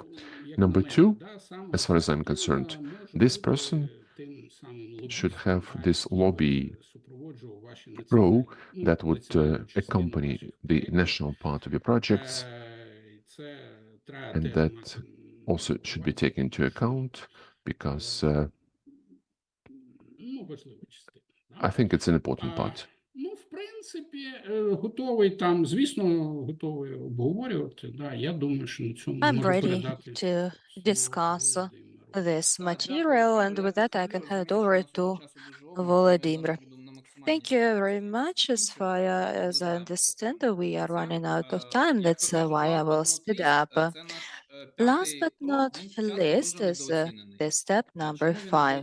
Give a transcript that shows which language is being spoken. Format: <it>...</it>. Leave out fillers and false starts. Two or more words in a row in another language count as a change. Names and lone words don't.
<en>Number 2, as far as I'm concerned, this person should have this lobby role that would accompany the national part of your projects, and that also should be taken into account, because I think it's an important part.</en> <uk>Ну, в принципі, готовий там, звісно, готовий обговорювати. Да, я думаю, що на цьому</uk> <en>I'm</en> <uk>можу</uk> <en>ready</en> <uk>передати</uk> <en>to discuss</en> <uk>слово</uk> <en>this material, and with that I can hand it over to Volodymyr. Thank you very much. As far as I understand, we are running out of time. That's why I will speed up. Last but not least is the step number 5.</en>